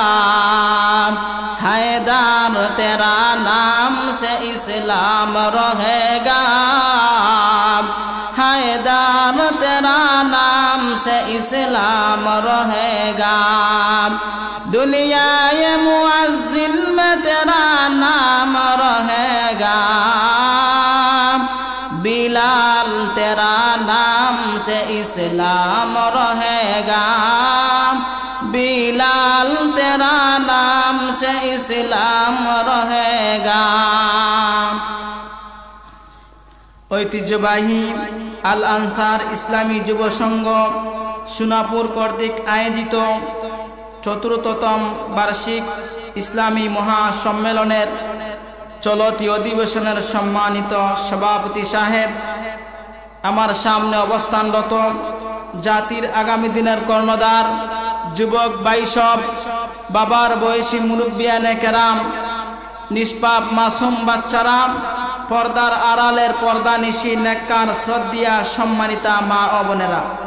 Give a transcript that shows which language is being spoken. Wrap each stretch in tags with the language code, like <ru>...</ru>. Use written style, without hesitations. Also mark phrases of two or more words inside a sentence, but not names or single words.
<ur>حیدر تیرا نام سے اسلام رہے گا حیدر تیرا نام سے اسلام رہے گا دنیا یہ مؤذن میں تیرا نام رہے گا بلال تیرا نام سے اسلام رہے گا بلال تیرا نام سے اسلام رہے گا</ur> <bn>ঐতিহ্যবাহী আল আনসার ইসলামী যুব সংঘ সোনাপুর কর্তৃক আয়োজিত চতুর্থতম বার্ষিক ইসলামী মহাসম্মেলনের চলতি অধিবেশনের সম্মানিত সভাপতি সাহেব, আমার সামনে অবস্থানরত জাতির আগামী দিনের কর্ণধার যুবক ভাইসব, বাবার বয়সী মুরব্বিয়ানে কেরাম, নিষ্পাপ মাসুম বাচ্চারা, পর্দার আড়ালের পর্দানিশী নেককার শ্রদ্ধিয়া সম্মানিতা মা ও বোনেরা,</bn>